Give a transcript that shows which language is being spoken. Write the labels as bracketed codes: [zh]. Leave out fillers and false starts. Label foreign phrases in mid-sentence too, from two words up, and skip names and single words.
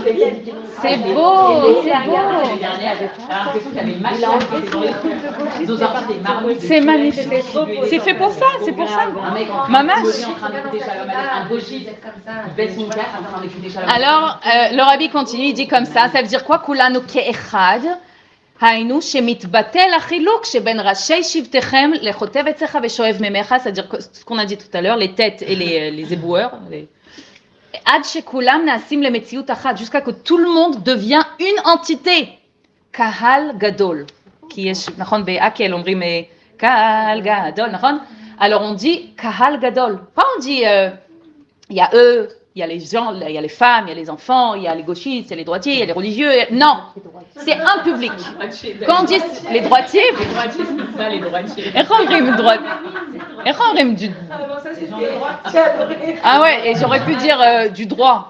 [fr] C'est beau, c'est beau. Alors, l'impression qu'il y avait une machine ils ont sorti des marmottes. C'est magnifique. C'est fait pour ça, c'est pour ça. Maman. Un gauchiste, il baisse son casque en train d'écouter Shalom. Alors, le rabbi continue, il dit comme ça veut dire quoi? [he] כולנו כאחד. היינו שמתבטל החילוק שבין ראשי שבטכם לחוטב עצך ושואב ממך, [fr] c'est-à-dire ce qu'on a dit tout à l'heure, les têtes et les éboueurs, [he] עד שכולם נעשים למציאות אחת, [fr] jusqu'à que tout le monde devient une entité. [he] קהל גדול, כי יש, נכון, בהקל אומרים קהל גדול, נכון? [fr] Alors on dit [he] קהל גדול, [fr] pas on dit il y a eux, il y a les gens, il y a les femmes, il y a les enfants, il y a les gauchistes, il y a les droitiers, il y a les religieux. Non, c'est un public. Quand on dit les droitiers, c'est ça, les droitiers. Ah ouais, et j'aurais pu dire du droit.